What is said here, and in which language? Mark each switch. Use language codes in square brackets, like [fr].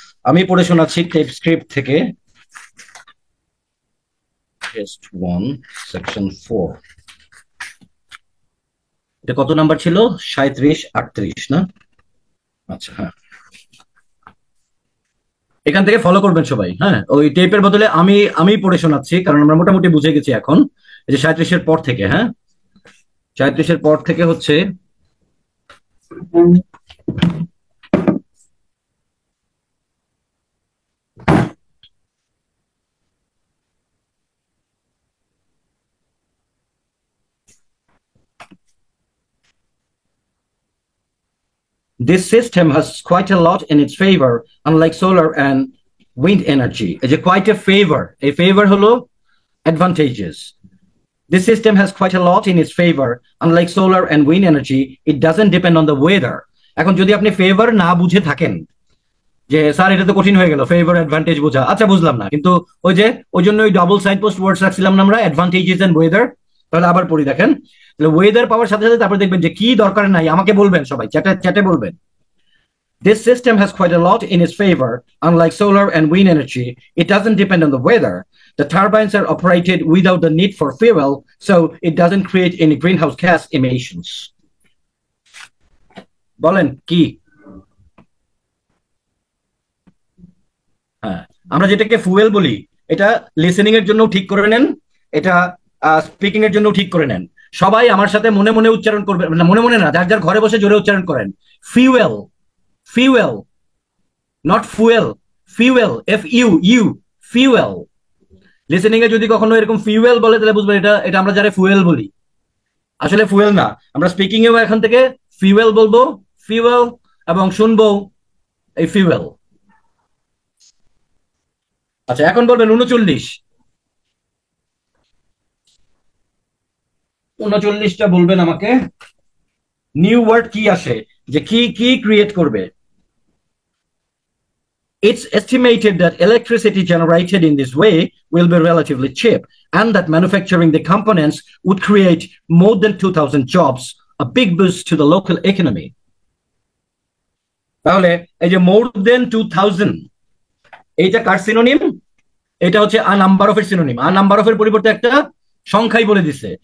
[bn] আমি পড়ে শোনাচ্ছি টেপ স্ক্রিপ্ট থেকে, টেস্ট 1 সেকশন 4। এটা কত নাম্বার ছিল? 37 38 না? আচ্ছা হ্যাঁ, এখান থেকে ফলো করবেন সবাই। হ্যাঁ, ওই টেপের বদলে আমি পড়ে শোনাচ্ছি, কারণ আমরা মোটামুটি বুঝে গেছি এখন। এই যে 37 পর থেকে, হ্যাঁ 37 পর থেকে হচ্ছে [en] this system has quite a lot in its favor, unlike solar and wind energy. Is a quite a favor. A favor [bn] holo [en] advantages. This system has quite a lot in its favor. Unlike solar and wind energy, it doesn't depend on the weather. [bn] এখন যদি আপনি favour না বুঝে থাকেন, যে sir এটা তো কঠিন হয়ে গেল ফেভার অ্যাডভান্টেজ বোঝা, আচ্ছা বুঝলাম না, কিন্তু ওই জন্য ওই ডাবল সাইন পোস্ট ওয়ার্ডস রাখছিলাম না আমরা, অ্যাডভান্টেজেস এন্ড ওয়েদার। তাহলে আবার পড়ি দেখেন, তাহলে ওয়েদার পাওয়ার সাথে সাথে তারপরে দেখবেন যে কি দরকার নাই আমাকে বলবেন, সবাই চ্যাটে বলবেন। [en] This system has quite a lot in its favor. Unlike solar and wind energy, it doesn't depend on the weather. The turbines are operated without the need for fuel, so it doesn't create any greenhouse gas emissions. [bn] বলেন কি? হ্যাঁ, আমরা যেটাকে fuel বলি, এটা listening এর জন্য ঠিক করে নেন, এটা স্পিকিং এর জন্য ঠিক করে নেন। সবাই আমার সাথে মনে মনে উচ্চারণ করবেন, মনে মনে না, যার যার ঘরে বসে জোরে উচ্চারণ করেন। Fuel, [en] fuel, not fuel, fuel, F-U-U, fuel. [bn] Listening এ যদি কখনো এরকম ফিউয়েল বলে তাহলে বুঝবেন এটা আমরা যারা ফুয়েল বলি, আসলে ফুয়েল না। আমরা স্পিকিং এও এখন থেকে ফিউয়েল বলবো, ফিউয়েল, এবং শুনবো এই ফিউয়েল। আচ্ছা এখন বলবেন 39টা বলবেন আমাকে। নিউ ওয়ার্ড কি আসে, যে কি ক্রিয়েট করবে। [en] It's estimated that electricity generated in this way will be relatively cheap, and that manufacturing the components would create more than 2,000 jobs, a big boost to the local economy. [bn] তাহলে এই যে [en] more than 2,000, [bn] এইটা কার synonym? এটা হচ্ছে [en] a number of [bn] এর synonym. [en] a number of [bn] এর পরিবর্তে একটা সংখ্যাই বলে দিছে।